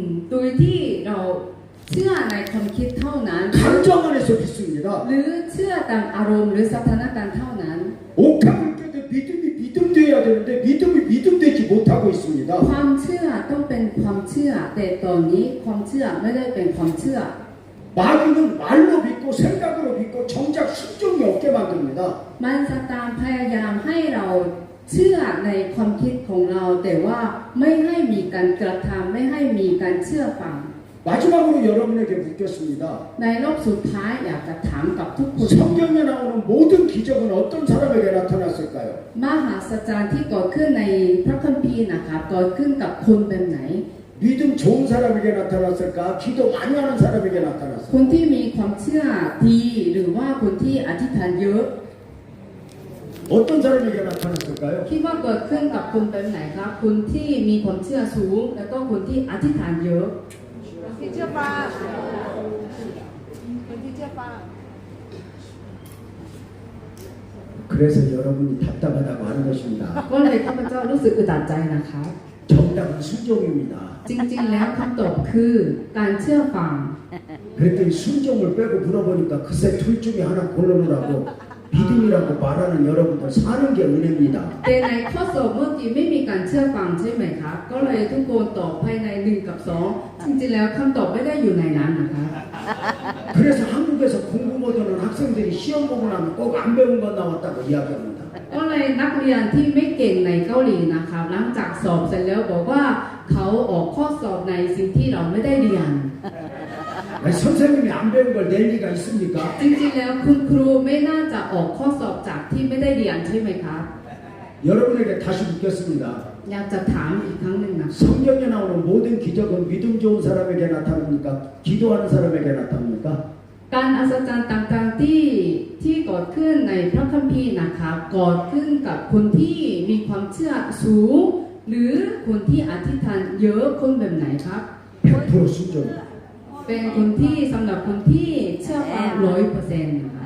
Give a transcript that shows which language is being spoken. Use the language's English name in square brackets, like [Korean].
[Thai] โดยที่เราเชื่อในความคิดเท่านั้น [Korean] 감정 안에서 믿습니다. [Thai] หรือเชื่อตามอารมณ์หรือสถานการณ์เท่านั้น [Korean] 옥합을 깨도 믿음이 믿음돼야 되는데 믿음이 믿음되지 못하고 있습니다. [Thai] ความเชื่อต้องเป็นความเชื่อแต่ตอนนี้ความเชื่อไม่ได้เป็นความเชื่อ [Korean] 마귀는 말로 믿고 생각으로 믿고 정작 순종이 없게 만듭니다. [Thai] มันสตามพยายามให้เราเชื่อในความคิดของเรา แต่ว่าไม่ให้มีการกระทำไม่ให้มีการเชื่อฟัง [Korean] 마지막으로 여러분에게 묻겠습니다. [Thai] ในรอบสุดท้ายอยากจะถามกับทุกคน [Korean] 성경에 나오는 모든 기적은 어떤 사람에게 나타났을까요? [Thai] มหาสัจจรรย์ที่เกิดขึ้นในพระคัมภีร์นะครับเกิดขึ้นกับคนแบบไหน [Korean] 믿음 좋은 사람에게 나타났을까? 기도 많이 하는 사람에게 [Thai] ค [Korean] 나타났을까? [Thai] นที่มีความเชื่อดีหรือว่าคนที่อธิษฐานเยอะ [Korean] 어떤 사람에게 나타났을까요? [Thai] คิดว่าเกิดขึ้นกับคนแบบไหนครับคนที่มีความเชื่อสูง แล้วก็คนที่อธิษฐานเยอะ ที่เชื่อฟังคนที่เชื่อฟัง [Korean] 그래서 여러분이 답답하다고 하는 것입니다. [Thai] ก็เลยข้าพเจ้ารู้สึกอึดอัดใจนะคะ [Korean] 정답은 순종입니다. [Thai] จริงๆแล้วคำตอบคือการเชื่อฟัง [Korean] 그랬더니 순종을 빼고 물어보니까 글쎄 둘 중에 하나 고르느라고 믿음이라고 말하는 여러분들 사는 게 은혜입니다. [Thai] แต่ในข้อสอบเมื่อกี้ไม่มีการเชื่อฟังใช่ไหมครับก็เลยทุกคนตอบภายใน1กับ2จริงๆแล้วคำตอบไม่ได้อยู่ในนั้นนะคะ [Korean] 그래서 한국에서 공부 못하는 학생들이 시험 보고 나면 꼭 안 배운 건 나왔다고 이야기합니다. [Thai] ก็เลยนักเรียนที่ไม่เก่งในเกาหลีนะครับหลังจากสอบเสร็จแล้วบอกว่าเขาออกข้อสอบในสิ่งที่เราไม่ได้เรียน [Korean] 아니, 선생님이 안 배운 걸 낼 리가 있습니까? [Thai] จริงๆแล้วคุณครูไม่น่าจะออกข้อสอบจากที่ไม่ได้เรียนใช่ไหมครับ [Korean] 여러분에게 다시 묻겠습니다. [Thai] อยากจะถามอีกครั้งหนึ่งนะ [Korean] 성경에 나오는 모든 기적은 믿음 좋은 사람에게 나타납니까? 기도하는 사람에게 나타납니까? [Thai] การอัศจรรย์ต่างๆที่เกิดขึ้นในพระคัมภีร์นะครับเกิดขึ้นกับคนที่มีความเชื่อสูง หรือคนที่อธิษฐานเยอะคนแบบไหนครับ [Korean] 100% 순종입니다. [Thai] เป็นคนที่สำหรับคนที่เชื่อฟัง100%นะคะ